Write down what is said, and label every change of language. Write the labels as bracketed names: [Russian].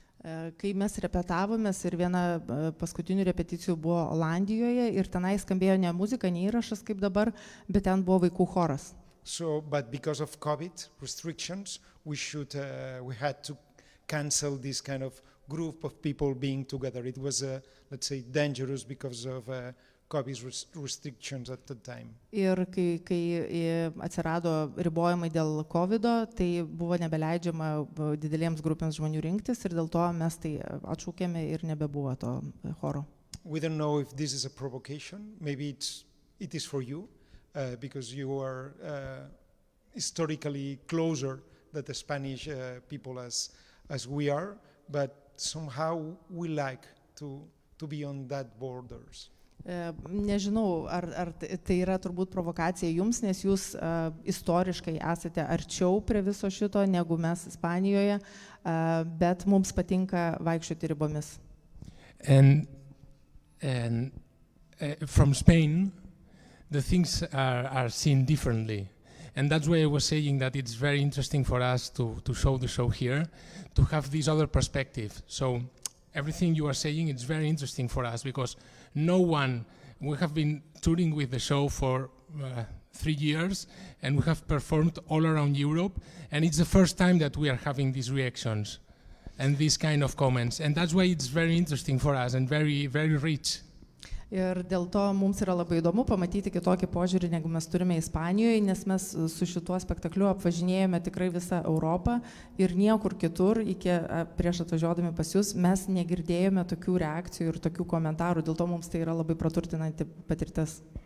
[Lithuanian] Kai mes repetavomės ir viena paskutinių repeticijų buvo Olandijoje ir tenai skambėjo ne muzika, ne įrašas kaip dabar, bet ten buvo vaikų choras. [English] But because of COVID restrictions, we had to cancel this kind of group of people being together. It was, let's say, dangerous because of COVID restrictions at the time. [Lithuanian] Ir kai atsirado ribojimai dėl COVID-o, tai buvo nebeleidžiama didelėms grupėms žmonių rinktis ir dėl to mes tai atšaukėme ir nebebuvo to choro. [English] We don't know if this is a provocation. Maybe it is for you, because you are historically closer than the Spanish people as we are, but somehow we like to be on that borders. [Lithuanian] Nežinau, ar tai yra turbūt provokacija jums, nes jūs istoriškai esate arčiau prie viso šito negu mes Ispanijoje, bet mums patinka vaikščioti ribomis. [English] And from Spain, the things are seen differently. And that's why I was saying that it's very interesting for us to show the show here, to have this other perspective. So everything you are saying, it's very interesting for us because we have been touring with the show for 3 years and we have performed all around Europe, and it's the first time that we are having these reactions and these kind of comments, and that's why it's very interesting for us and very, very rich. [Lithuanian] Ir dėl to mums yra labai įdomu pamatyti kitokį požiūrį, negu mes turime Ispanijoje, nes mes su šituo spektakliu apvažinėjome tikrai visą Europą ir niekur kitur, prieš atvažiuodami pas jūs, mes negirdėjome tokių reakcijų ir tokių komentarų, dėl to mums tai yra labai praturtinanti patirtis.